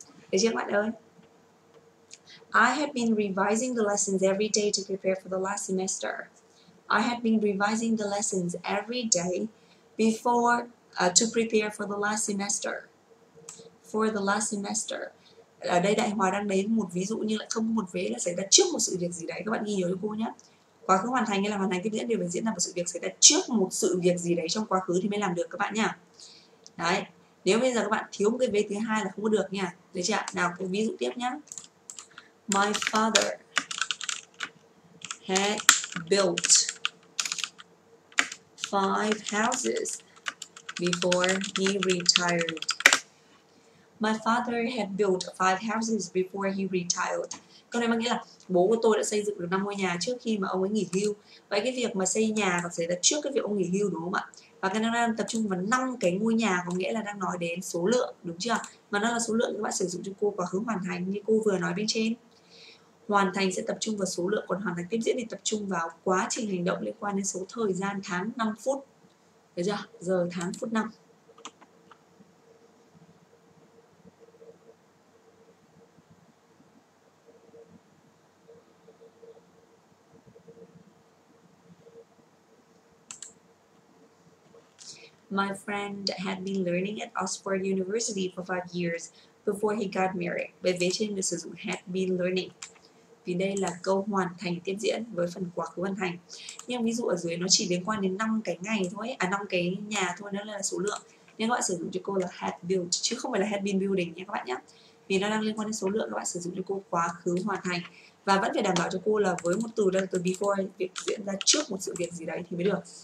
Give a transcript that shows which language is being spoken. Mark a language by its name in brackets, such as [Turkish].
[Vietnamese] Được chưa các bạn ơi? [English] I had been revising the lessons every day to prepare for the last semester. I had been revising the lessons every day before to prepare for the last semester. For the last semester. [Vietnamese] Ở đây Đại Hòa đang lấy một ví dụ như lại không có một vế là xảy ra trước một sự việc gì đấy. Các bạn ghi nhớ cho cô nhé. Quá khứ hoàn thành hay là hoàn thành tiếp diễn đều phải diễn ra một sự việc xảy ra trước một sự việc gì đấy trong quá khứ thì mới làm được các bạn nhá. Đấy. Nếu bây giờ các bạn thiếu một cái vế thứ hai là không có được nha. Được chưa? Nào, cái ví dụ tiếp nhá. [English] My father had built 5 houses before he retired. My father had built 5 houses before he retired. [Vietnamese] Câu này mang nghĩa là bố của tôi đã xây dựng được 5 ngôi nhà trước khi mà ông ấy nghỉ hưu. Vậy cái việc mà xây nhà còn xảy ra trước cái việc ông nghỉ hưu, đúng không ạ? Và cái nó đang tập trung vào 5 cái ngôi nhà, có nghĩa là đang nói đến số lượng, đúng chưa? Mà nó là số lượng các bạn sử dụng cho cô quá khứ hoàn thành như cô vừa nói bên trên. Hoàn thành sẽ tập trung vào số lượng, còn hoàn thành tiếp diễn thì tập trung vào quá trình hành động liên quan đến số thời gian, tháng, 5 phút. Được chưa? Giờ, tháng, phút, năm. [English] My friend had been learning at Oxford University for 5 years before he got married. [Vietnamese] Bởi vì trên được sử dụng had been learning. Vì đây là câu hoàn thành tiếp diễn với phần quá khứ hoàn thành. Nhưng ví dụ ở dưới nó chỉ liên quan đến 5 cái ngày thôi, 5 cái nhà thôi, nó là số lượng. Nên các bạn sử dụng cho cô là had built chứ không phải là had been building nha các bạn nhé. Vì nó đang liên quan đến số lượng, các bạn sử dụng cho cô quá khứ hoàn thành. Và vẫn phải đảm bảo cho cô là với một từ là từ before, việc diễn ra trước một sự việc gì đấy thì mới được.